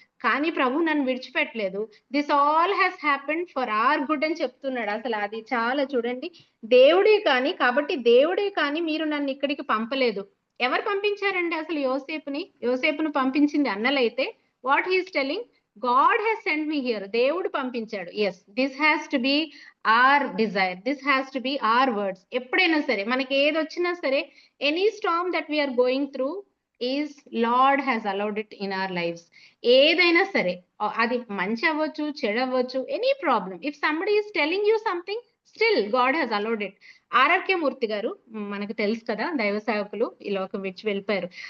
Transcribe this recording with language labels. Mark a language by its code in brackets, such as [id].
[te] కానీ ప్రభు నన్ను విడిచిపెట్టలేదు. [en] this all has happened for our good [te] అని చెప్తున్నాడు. అసలు అది చాలా చూడండి. దేవుడే కానీ మీరు నన్ను ఇక్కడికి పంపలేదు. ఎవరు పంపించారండి అసలు యోసేపును పంపించింది అన్నలైతే, [en] What he's telling, God has sent me here. [te] దేవుడు పంపించాడు. [en] Yes, this has to be our desire. This has to be our words. [te] ఎప్పుడైనా సరే మనకి ఏది వచ్చినా సరే, [en] any storm that we are going through is Lord has allowed it in our lives. [te] ఏదైనా సరే అది మంచి అవ్వచ్చు, చెడు అవ్వచ్చు, [en] Any problem. If somebody is telling you something, still God has allowed it. [te] RRK మూర్తి గారు మనకు తెలుసు కదా, దైవ సేవకులు ఈ లోకం విడిచి వెళ్ళిపోయారు.